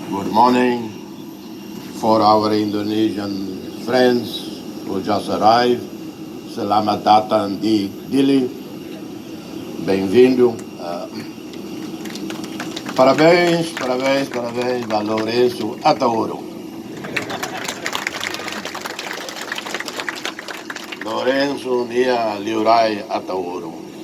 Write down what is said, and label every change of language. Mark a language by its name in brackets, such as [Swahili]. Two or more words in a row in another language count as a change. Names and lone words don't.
[English] Good morning for our Indonesian friends who just arrived. [Indonesian] Selamat datang di DILI. [Portuguese] Bem-vindo. Parabéns a Lourenço AERO. [Tetum] Lourenço Nia Liurai AERO.